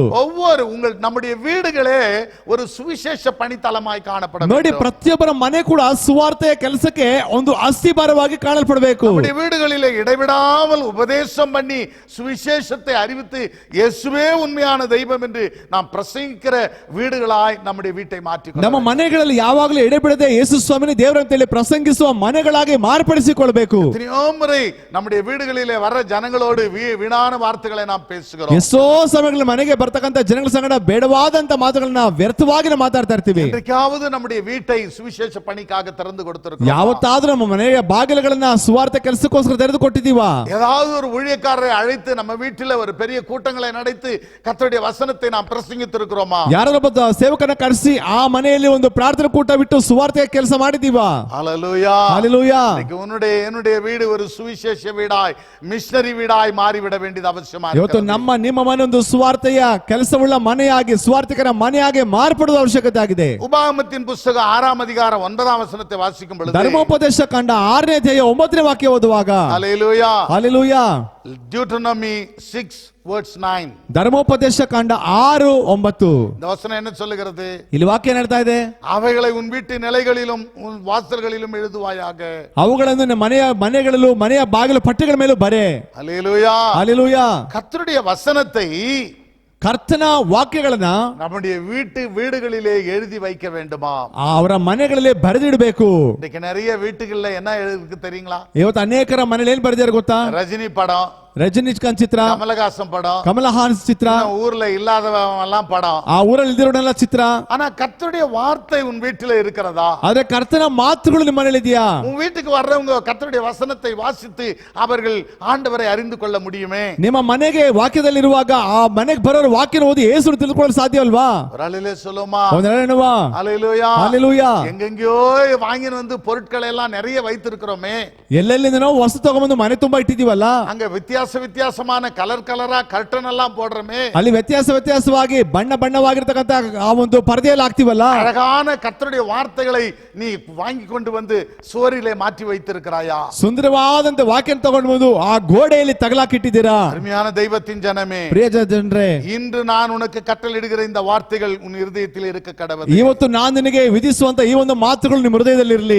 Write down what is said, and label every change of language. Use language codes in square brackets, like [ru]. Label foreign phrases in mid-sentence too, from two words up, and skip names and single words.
[ta] ஒவ்வொரு நம்முடைய வீடுகளே ஒரு சுவிசேஷ பணித்தலமாய் காணப்பட [kn] ನೋಡಿ, ಪ್ರತಿಯೊಬ್ಬರ ಮನೆ ಕೂಡ ಸುವಾರ್ತೆಯ ಕೆಲಸಕ್ಕೆ ಒಂದು ಅಸ್ತಿಭಾರವಾಗಿ ಕಾಣಲ್ಪಡಬೇಕು. [ta] நம்முடைய வீடுகளிலே இடைவிடாமல் உபதேசம் பண்ணி சுவிசேஷத்தை அறிவித்து இயேசுவே உண்மையான தெய்வம் என்று நாம் பிரசங்கிக்கிற வீடுகளாய் நம்முடைய வீட்டை மாற்றிக்கொள்ள [kn] ನಮ್ಮ ಮನೆಗಳಲ್ಲಿ ಯಾವಾಗಲೂ ಎಡೆಬಿಡದೆ ಯೇಸು ಸ್ವಾಮಿನೇ ದೇವರು ಅಂತ ಹೇಳಿ ಪ್ರಸಂಗಿಸುವ ಮನೆಗಳಾಗಿ ಮಾರ್ಪಡಿಸಿಕೊಳ್ಳಬೇಕು. [ta] எத்தனையோ முறை நம்முடைய வீடுகளிலே வர ஜனங்களோடு வீணான வார்த்தைகளை நாம் பேசுகிறோம். [kn] ಎಷ್ಟೋ ಸಮಯಗಳಲ್ಲಿ ಮನೆಗೆ ಬರ್ತಕ್ಕಂತ ಜನಗಳ ಸಂಗಡ ಬೇಡವಾದಂತ ಮಾತುಗಳನ್ನ ವ್ಯರ್ಥವಾಗಿ ಮಾತಾಡ್ತಾ ಇರ್ತೀವಿ. [ta] என்றைக்காவது நம்முடைய வீட்டை சுவிசேஷ பணிக்காக திறந்து கொடுத்திருக்கிறோம்? [kn] ಯಾವತ್ತಾದ್ರೂ ನಮ್ಮ ಮನೆಯ ಬಾಗಿಲುಗಳನ್ನ ಸುವಾರ್ತೆ ಕೆಲಸಕ್ಕೋಸ್ಕರ ತೆರೆದು ಕೊಟ್ಟಿದ್ದೀವಾ? [ta] ஏதாவது ஒரு ஊழியக்காரரை அழைத்து நம்ம வீட்டில் ஒரு பெரிய கூட்டங்களை நடத்தி கர்த்தருடைய வசனத்தை நாம் பிரசங்கித்திருக்கிறோமா? [kn] ಯಾರೊಬ್ಬ ಸೇವಕನ ಕರೆಸಿ ಆ ಮನೆಯಲ್ಲಿ ಒಂದು ಪ್ರಾರ್ಥನಾ ಕೂಟ ಬಿಟ್ಟು ಸುವಾರ್ತೆಯ ಕೆಲಸ ಮಾಡಿದ್ದೀವಾ? [ta] ஹல்லேலூயா, ஹல்லேலூயா. என்னுடைய வீடு ஒரு சுவிசேஷ வீடாய், மிஷனரி வீடாய் மாறிவிட வேண்டியது அவசியமா [kn] ಇವತ್ತು ನಮ್ಮ ನಿಮ್ಮ ಮನೆ ಒಂದು ಸುವಾರ್ತೆಯ ಕೆಲಸವುಳ್ಳ ಮನೆಯಾಗಿ, ಸುವಾರ್ತಿಕರ ಮನೆಯಾಗಿ ಮಾರ್ಪಡುವ ಅವಶ್ಯಕತೆ ಆಗಿದೆ. [ta] உபாகமத்தின் புத்தகம் 6ஆம் அதிகாரம் 9ஆம் வசனத்தை வாசிக்கும் பொழுது, [kn] ಧರ್ಮೋಪದೇಶ ಕಂಡ 6ನೇ ಅಧ್ಯಾಯ 9ನೇ ವಾಕ್ಯ ಓದುವಾಗ, [ta] ஹல்லேலூயா, [kn] ಹಲ್ಲೆಲೂಯಾ. [en] Deuteronomy 6 verse 9, [kn] ಧರ್ಮೋಪದೇಶ ಕಂಡ 6:9 [ta] இந்த வசனம் என்ன சொல்லுகிறது? [kn] ಇಲ್ಲಿ ವಾಕ್ಯ ಏನ್ ಹೇಳ್ತಾ ಇದೆ? [ta] அவைகளை உன் வீட்டு நிலைகளிலும் உன் வாசல்களிலும் எழுதுவாயாக. [kn] ಅವುಗಳನ್ನು ನಿನ್ನ ಮನೆಗಳಲ್ಲೂ ಮನೆಯ ಬಾಗಿಲು ಪಟ್ಟಿಗಳ ಮೇಲೂ ಬರೆ. [ta] ஹல்லேலூயா, [kn] ಹಲ್ಲೆಲೂಯಾ. [ta] கர்த்தருடைய வசனத்தை [kn] ಕರ್ತನ ವಾಕ್ಯಗಳನ್ನ [ta] நம்முடைய வீடுகளிலே எழுதி வைக்க வேண்டுமா? [kn] ಅವರ ಮನೆಗಳಲ್ಲಿ ಬರೆದಿಡಬೇಕು. [ta] இன்னைக்கு நிறைய வீட்டுகள்ல என்ன எழுதிருக்கு தெரியுங்களா? [kn] ಇವತ್ತು ಅನೇಕರ ಮನೇಲಿ ಏನ್ ಬರೆದಿದ್ದಾರೆ ಗೊತ್ತಾ? [ta] ரஜினி படம், [kn] ರಜನಿಕಾಂತ್ ಚಿತ್ರ, [ta] கமலஹாசன் படம், [kn] ಕಮಲಹಾಸನ್ ಚಿತ್ರ, [ta] ஊர்ல இல்லாதவங்க எல்லாம் படம். [kn] ಆ ಊರಲ್ಲಿ ಇಲ್ದಿರೋನೆಲ್ಲ ಚಿತ್ರ. [ta] ஆனா கர்த்தருடைய வார்த்தை உன் வீட்டில இருக்கிறதா? [kn] ಆದ್ರೆ ಕರ್ತನ ಮಾತುಗಳು ನಿಮ್ಮ ಮನೇಲಿ ಇದೆಯಾ? [ta] உன் வீட்டுக்கு வர்றவங்க கர்த்தருடைய வசனத்தை வாசித்து அவர்கள் ஆண்டவரை அறிந்து கொள்ள முடியுமே? [kn] ನಿಮ್ಮ ಮನೆಗೆ ವಾಕ್ಯದಲ್ಲಿರುವಾಗ ಆ ಮನೆಗೆ ಬರೋರು ವಾಕ್ಯನ ಓದಿ ಯೇಸುವನ್ನು ತಿಳಿದುಕೊಳ್ಳಲು ಸಾಧ್ಯವಲ್ವಾ? [ta] ஒரு அலையிலே சொல்லுமா? [kn] ಹೌದಾ? [ta] ஹல்லேலூயா, [kn] ಹಲ್ಲೆಲೂಯಾ. [ta] எங்கெங்கயோ வாங்கி வந்து பொருட்களை எல்லாம் நிறைய வைத்திருக்கிறோமே. [kn] ಎಲ್ಲೆಲ್ಲಿಂದ ನಾವು ವಸ್ತು ತಗೊಂಡು ಮನೆ ತುಂಬಾ ಇಟ್ಟಿದೀವಲ್ಲ, [ta] அங்க வித்தியாசமான கலரா கர்டன் எல்லாம் போடுறோமே. [kn] ಅಲ್ಲಿ ವ್ಯತ್ಯಾಸವಾಗಿ ಬಣ್ಣವಾಗಿರ್ತಕ್ಕಂಥ ಆ ಒಂದು ಪರದೆಯಲ್ಲಿ ಹಾಕ್ತಿವಲ್ಲ. [ta] அழகான கர்த்தருடைய வார்த்தைகளை நீ வாங்கி கொண்டு வந்து சுவரிலே மாற்றி வைத்திருக்கிறாயா? [kn] ಸುಂದರವಾದಂತ ವಾಕ್ಯನ ತಗೊಂಡು ಬಂದು ಆ ಗೋಡೆಯಲ್ಲಿ ತಗಲಾಕಿಟ್ಟಿದ್ದೀರಾ? [ta] அருமையான தெய்வத்தின் ஜனமே, [kn] ಪ್ರಿಯ ಜನರೇ, [ta] இன்று நான் உனக்கு கட்டளையிடுகிற இந்த வார்த்தைகள் உன் இருதயத்தில் இருக்க கடவுது. [kn] ಇವತ್ತು ನಾನು ನಿನಗೆ ವಿಧಿಸುವಂತ ಈ ಒಂದು ಮಾತುಗಳು ನಿಮ್ಮ ಹೃದಯದಲ್ಲಿ ಇರಲಿ.